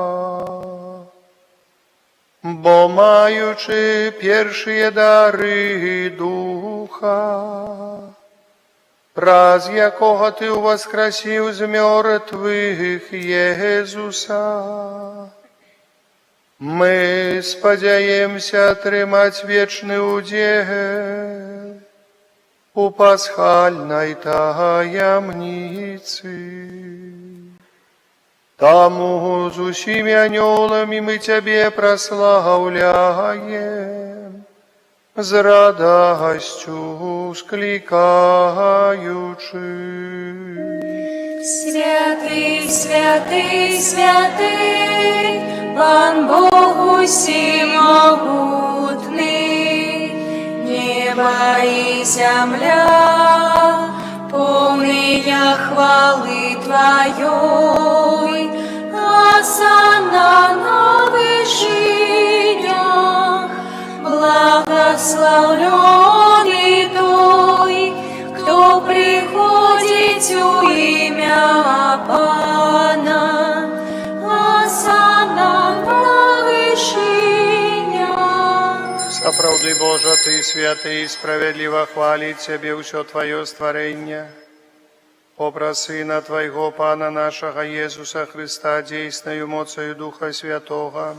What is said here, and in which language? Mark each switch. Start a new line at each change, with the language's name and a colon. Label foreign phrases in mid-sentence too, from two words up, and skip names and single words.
Belarusian: Бо маючы першыя дары духа, праз якога Ты уваскрасіў з мёртвых Езуса, мы спадзяемся атрымаць вечны удзел у пасхальнай таямніцы. Таму з усімі анёламі мы Цябе праслаўляем, з радасцю склікаючы.
Russian: Святый, святый, святый, Пан Бог всемогутный, небо и земля, полные хвалы Твоей, осанна на вышинях, благословленный той, кто приходит у имя Пана, осанна на вышинях.
Belarusian: Сапраўды, Божа, Ты святы і справядліва хваліць Цябе ўсё Твоё стварэнне. Образ Сына Твайго, Пана нашага Езуса Христа, дзейснаю моцаю Духа Святога.